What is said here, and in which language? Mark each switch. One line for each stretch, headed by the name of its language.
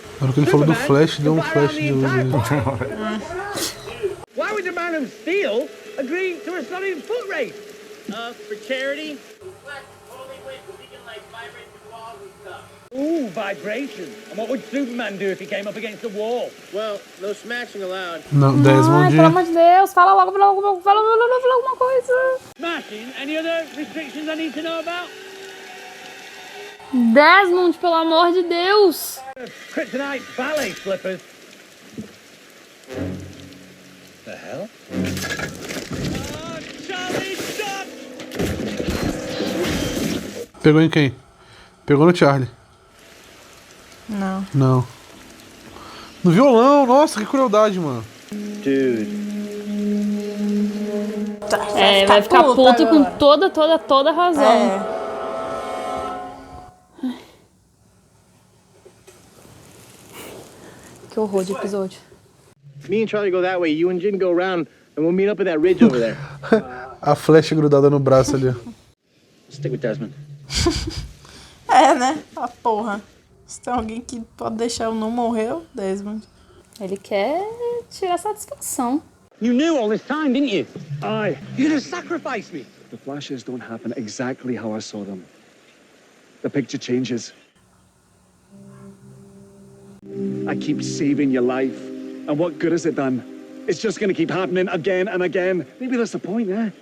Portuguese: Na hora que ele falou do Flash, deu um flash de luz ali.
English: Why would the man of Steel agree to a solid foot race? For charity. Ooh, vibration. And what would Superman do if he came up against a wall? Well, no smashing allowed.
Portuguese: Não, Ai, Desmond. pelo amor de Deus, fala logo alguma coisa.
English: Smashing? Any other restrictions I need to know about?
Portuguese: Desmond, pelo amor de Deus.
English: Kryptonite ballet slippers. The hell? Oh, Charlie, stop!
Portuguese: Pegou em quem? Pegou no Charlie. Não. Não. No violão, nossa, que crueldade, mano.
English: Dude.
Portuguese: É, vai ficar puto com toda razão. É. Que horror de episódio.
English: Me and Charlie go that way. You and Jin go around, and we'll meet up at that ridge over there.
Portuguese: A flecha grudada no braço ali.
English: Stick with Desmond.
Portuguese: É, né? A porra. Se tem alguém que pode deixar eu não morrer, Desmond. Ele quer tirar satisfação.
English: You knew all this time, didn't you? Aye. You'd have sacrificed me. The flashes don't happen exactly how I saw them. The picture changes. I keep saving your life. And what good has it done? It's just gonna keep happening again and again. Maybe that's the point, eh?